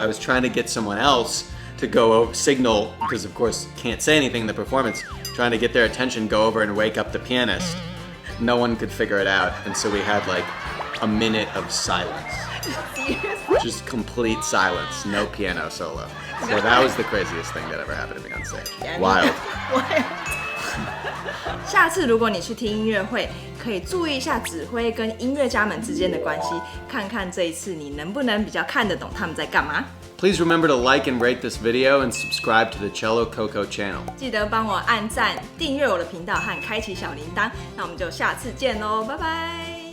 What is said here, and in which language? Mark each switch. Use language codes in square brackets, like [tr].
[en] I was trying to get someone else to go over, signal, because of course can't say anything in the performance, trying to get their attention, go over and wake up the pianist. No one could figure it out, and so we had like a minute of silence. Just complete silence, no piano solo. So that was the craziest thing that ever happened to me on stage. Wild. [zh] 下次如果你去听音乐会，可以注意一下指挥跟音乐家们之间的关系，看看这一次你能不能比较看得懂他们在干嘛。 [en] Please remember to like and rate this video and subscribe to the Cello Coco channel. [zh] 记得帮我按赞、订阅我的频道和开启小铃铛。那我们就下次见喽，拜拜。